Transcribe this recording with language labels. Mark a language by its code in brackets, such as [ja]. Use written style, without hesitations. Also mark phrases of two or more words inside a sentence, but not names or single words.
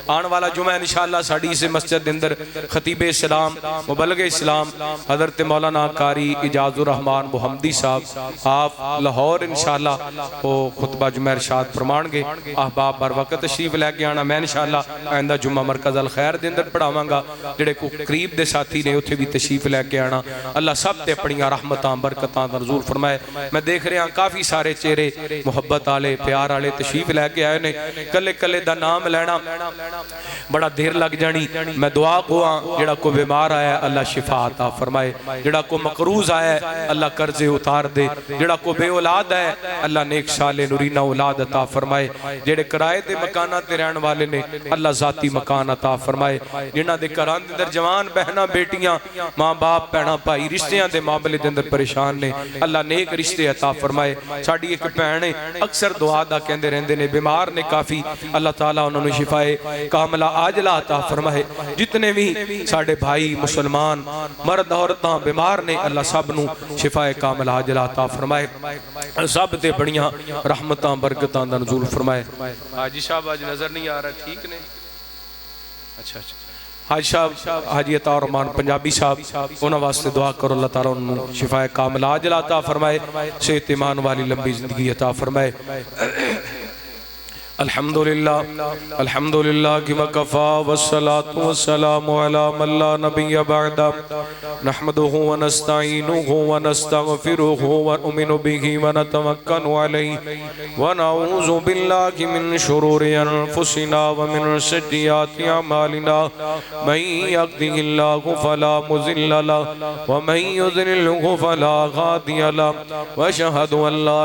[pa] آن والا جمعہ [ar] انشاءاللہ [pa] ساڑی سے مسجد دے اندر خطیب اسلام مبلغ اسلام حضرت مولانا قاری اجاز الرحمن محمدی صاحب آپ لاہور [ar] انشاءاللہ [pa] وہ خطبہ جمعہ ارشاد فرمان گے۔ احباب بر وقت تشریف لے کے آنا، میں [ar] انشاءاللہ [pa] آئندہ جمعہ مرکز الخیر دے اندر پڑھاواں گا، جڑے کو قریب دے ساتھی نے اتھے بھی تشریف لے کے آنا۔ اللہ سب تے اپنیاں رحمتاں برکتاں نزول فرمائے۔ میں دیکھ رہے ہیں کافی سارے چہرے محبت آلے پیار آلے تشریف لے کے آئے نے، کلے کلے دا نام لینا بڑا دیر لگ جانی۔ میں دعا کو جڑا کو بیمار آیا ہے اللہ شفا عطا فرمائے، جڑا کو مقروض آیا ہے اللہ قرض اتار دے، جڑا کو بے اولاد ہے اللہ نیک صالح نورینہ اولاد عطا فرمائے، جڑے کرائے دے مکانات تے رہن والے نے اللہ ذاتی مکان عطا فرمائے، جنہاں دے گھراں دے اندر جوان بہناں بیٹیاں ماں باپ بہناں بھائی رشتیاں دے معاملے دے اندر پریشان نے اللہ نیک رشتے عطا فرمائے ساڈی ایک بہن ہے اکثر دعا دا کہندے رہندے نے بیمار نے کافی اللہ تعالیٰ انہوں نے شفائے کاملہ عاجلہ عطا فرمائے جتنے بھی ساڈے بھائی مسلمان مرد عورتاں بیمار نے اللہ سب نو شفائے کاملہ عاجلہ عطا فرمائے سب تے بڑیاں رحمتاں برکتاں دا نزول فرمائے حاجی صاحب آج نظر نہیں آ رہا ٹھیک نے اچھا حاج صاحب حاجی عطا الرحمان پنجابی صاحب انہاں واسطے دعا کرو اللہ تعالیٰ انہوں شفائے کاملہ عاجلہ عطا فرمائے صحت ایمان والی لمبی زندگی عطا فرمائے [ar] الحمدللہ کی وکفا والصلاة والسلام علی من لا نبی بعد نحمده ونستعینه ونستغفره ونؤمن به ونتوکل علیہ ونعوذ باللہ من شرور انفسنا ومن سیئات اعمالنا من یهده اللہ فلا مضل له ومن یضلله فلا هادی له واشهد ان لا